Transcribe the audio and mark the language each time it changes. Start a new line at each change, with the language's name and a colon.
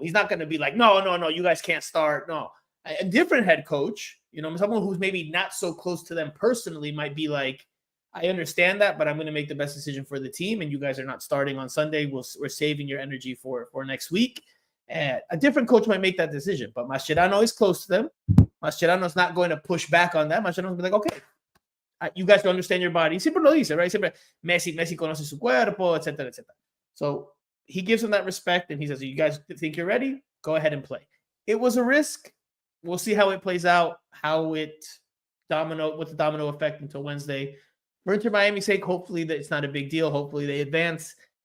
English: He's not going to be like, no, you guys can't start. No. A different head coach, someone who's maybe not so close to them personally might be like, I understand that, but I'm going to make the best decision for the team, and you guys are not starting on Sunday. We're saving your energy for next week. A different coach might make that decision, but Mascherano is close to them. Mascherano's not going to push back on that. Mascherano's be like, okay, you guys don't understand your body.
Spanish: Siempre lo dice, right? Siempre Messi conoce su cuerpo, etc., etc.
English: So he gives them that respect, and he says, you guys think you're ready? Go ahead and play. It was a risk. We'll see how it plays out, what's the domino effect until Wednesday. For Inter Miami's sake, hopefully that it's not a big deal. Hopefully they advance.